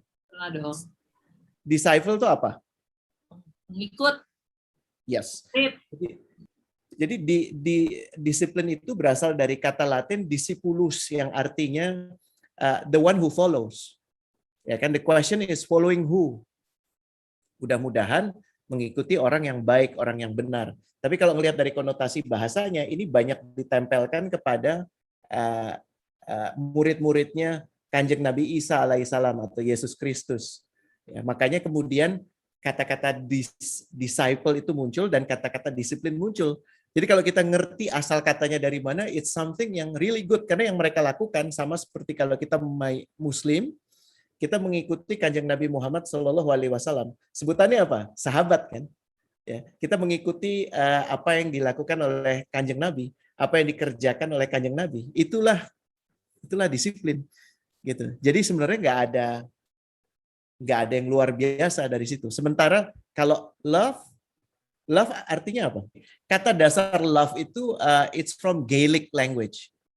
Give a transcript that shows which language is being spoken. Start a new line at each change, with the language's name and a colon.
Indonesian: Pernah dong. Disciple itu apa? Mengikut.
English: Yes.
Indonesian: Jadi disiplin itu berasal dari kata Latin discipulus yang artinya
English: the one who follows.
Indonesian: Ya kan,
English: the question is following who.
Indonesian: Mudah-mudahan mengikuti orang yang baik, orang yang benar. Tapi kalau melihat dari konotasi bahasanya, ini banyak ditempelkan kepada murid-muridnya Kanjeng Nabi Isa alaihissalam atau Yesus Kristus. Ya, makanya kemudian kata-kata disciple itu muncul dan kata-kata disiplin muncul. Jadi kalau kita ngerti asal katanya dari mana,
English: it's something
Indonesian: yang
English: really good.
Indonesian: Karena yang mereka lakukan sama seperti kalau kita Muslim, kita mengikuti Kanjeng Nabi Muhammad SAW. Sebutannya apa? Sahabat kan? Ya, kita mengikuti apa yang dilakukan oleh Kanjeng Nabi, apa yang dikerjakan oleh Kanjeng Nabi. Itulah disiplin. Gitu. Jadi sebenarnya nggak ada yang luar biasa dari situ. Sementara kalau love artinya apa? Kata dasar love itu
English: it's from Gaelic language.